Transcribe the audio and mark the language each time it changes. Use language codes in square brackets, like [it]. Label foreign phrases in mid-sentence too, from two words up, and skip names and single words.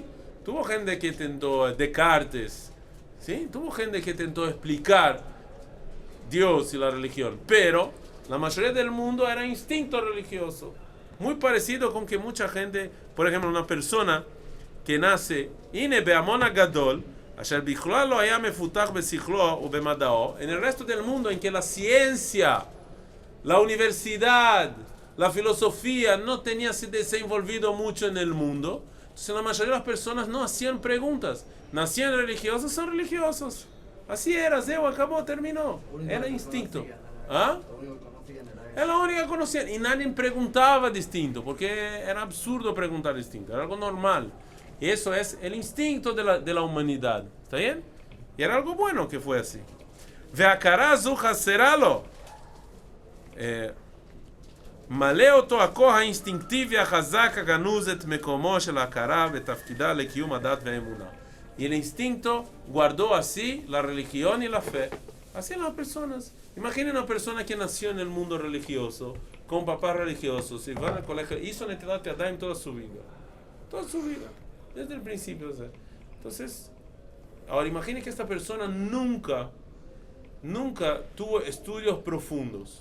[es] Tuvo gente que intentó, Descartes, ¿sí? Tuvo gente que intentó explicar Dios y la religión. Pero la mayoría del mundo era instinto religioso. Muy parecido con que mucha gente, por ejemplo, una persona que nace, [he] הנה בהמון הגדול, אשר בכלל לא היה מפותח בשכלו ובמדעו, [es] en el resto del mundo en que la ciencia, la universidad, la filosofía no tenía se desenvolvido mucho en el mundo, entonces la mayoría de las personas no hacían preguntas, nacían religiosos, son religiosos. Así era, Zeo, acabó, terminó. Era instinto. ¿Ah? Era la única que conocían. Y nadie preguntaba distinto, porque era absurdo preguntar distinto, era algo normal. Y eso es el instinto de la humanidad. ¿Está bien? Y era algo bueno que fue así. [he] והכרה זו חסרה לו. מלא אותו הכוח האינסטינקטיבי החזק הגנוז את מקומו של ההכרה ותפקידה לקיום הדת והאמונה. [es] Y el instinto guardó así la religión y la fe. Así las personas. Imaginen una persona que nació en el mundo religioso, con papás religiosos, y van al colegio, hizo [he] נטילת ידיים [es] toda su vida. Toda su vida. Desde el principio. Entonces, ahora imaginen que esta persona nunca tuvo estudios profundos.